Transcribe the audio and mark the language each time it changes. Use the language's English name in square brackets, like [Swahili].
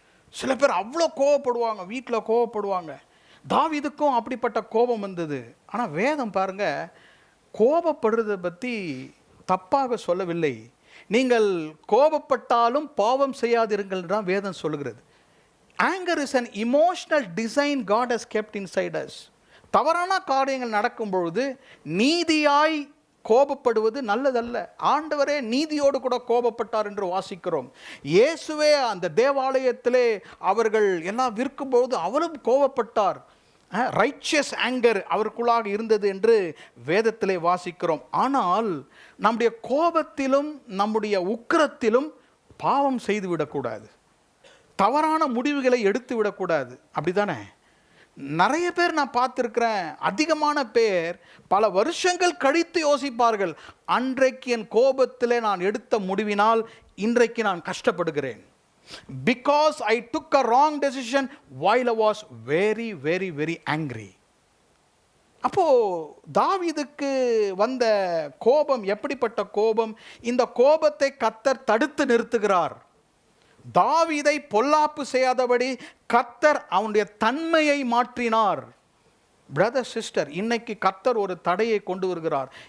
[Tamil] சில பேர் அவ்வளோ கோவப்படுவாங்க, வீட்டில் கோவப்படுவாங்க. தாவீதுக்கும் அப்படிப்பட்ட கோபம் வந்தது. ஆனால் வேதம் பாருங்க, கோபப்படுறதை பற்றி தப்பாக சொல்லவில்லை. நீங்கள் கோபப்பட்டாலும் பாவம் செய்யாதிருங்கள் தான் வேதம் சொல்லுகிறது. [English] Anger is an emotional design God has kept inside us. [Tamil] தவறான காரியங்கள் நடக்கும் பொழுது நீதியாய் கோபப்படுவது நல்லதல்ல. ஆண்டவரே நீதியோடு கூட கோபப்பட்டார் என்று வாசிக்கிறோம். இயேசுவே அந்த தேவாலயத்திலே அவர்கள் எல்லாம் விற்கும்போது அவரும் கோபப்பட்டார். [English] righteous anger [Tamil] அவருக்குள்ளாக இருந்தது என்று வேதத்திலே வாசிக்கிறோம். ஆனால் நம்முடைய கோபத்திலும் நம்முடைய உக்கிரத்திலும் பாவம் செய்து விடக்கூடாது, தவறான முடிவுகளை எடுத்து விடக்கூடாது. அப்படிதானே? நிறைய பேர் நான் பார்த்துருக்கிறேன், அதிகமான பேர் பல வருஷங்கள் கழித்து யோசிப்பார்கள், அன்றைக்கு என் கோபத்தில் நான் எடுத்த முடிவினால் இன்றைக்கு நான் கஷ்டப்படுகிறேன். [English] Because I took a wrong decision while I was very, very, very angry. [Tamil] அப்போ தாவீதுக்கு வந்த கோபம் எப்படிப்பட்ட கோபம்? இந்த கோபத்தை கர்த்தர் தடுத்து நிறுத்துகிறார். தாவீதை பொல்லாப்பு செய்யாதபடி கர்த்தர் அவனுடைய தன்மையை மாற்றினார். [English] brother sister, [Tamil] இன்னைக்கு கர்த்தர் ஒரு தடையை கொண்டு வருகிறார்.